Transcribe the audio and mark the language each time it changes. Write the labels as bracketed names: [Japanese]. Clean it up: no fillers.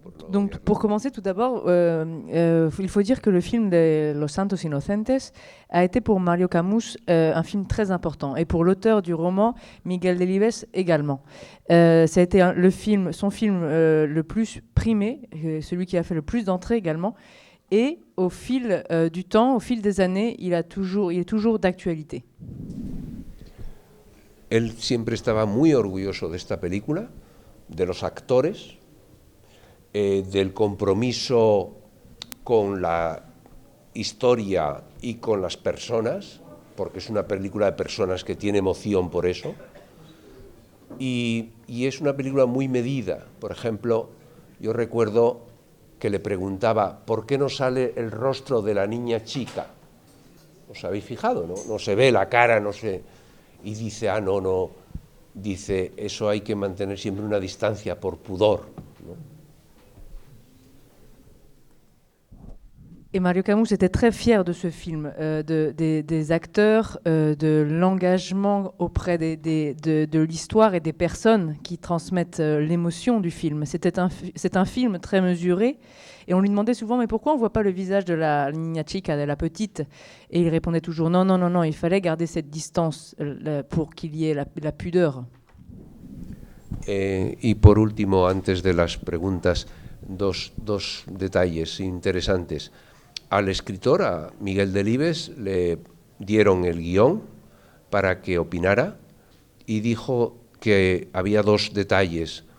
[French] Donc pour commencer tout d'abord, il faut dire que le film de Los Santos Inocentes a été pour Mario Camus un film très important, et pour l'auteur du roman Miguel Delibes également. Ça a été son film le plus primé, celui qui a fait le plus d'entrées également, et au fil du temps, au fil des années, il est toujours d'actualité. [Spanish] Él siempre estaba muy orgulloso de esta película, de los actores, del compromiso con la historia y con las personas, porque es una película de personas que tiene emoción por eso, y es una película muy medida. Por ejemplo, yo recuerdo que le preguntaba, ¿por qué no sale el rostro de la niña chica? ¿Os habéis fijado, no? No se ve la cara, no se... Y dice, no, dice, eso hay que mantener siempre una distancia por pudor, ¿no? [French] Et Mario Camus était très fier de ce film, des acteurs, de l'engagement auprès de l'histoire et des personnes qui transmettent l'émotion du film. C'est un film très mesuré, et on lui demandait souvent, mais pourquoi on ne voit pas le visage de la niña chica, de la petite? Et il répondait toujours, non, il fallait garder cette distance pour qu'il y ait la pudeur. [Spanish] Y por último, antes de las preguntas, dos detalles interesantes. Al escritor, a Miguel Delibes, le dieron el guión para que opinara y dijo que había dos detalles.